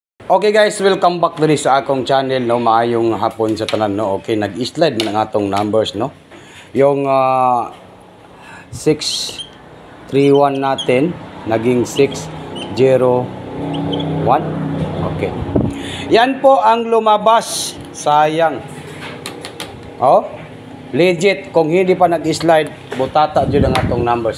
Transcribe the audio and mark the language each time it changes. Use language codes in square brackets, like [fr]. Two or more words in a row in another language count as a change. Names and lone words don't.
[en] Okay guys, welcome back [ceb] diri sa akong channel no. Maayong hapon sa tanan no. Okay, nag-slide man ang atong numbers no. [tl] Yung 631 natin naging 601. Okay. Yan po ang lumabas. Sayang. Oh. Legit kung hindi pa nag-slide, [ceb] butata jud ang atong numbers.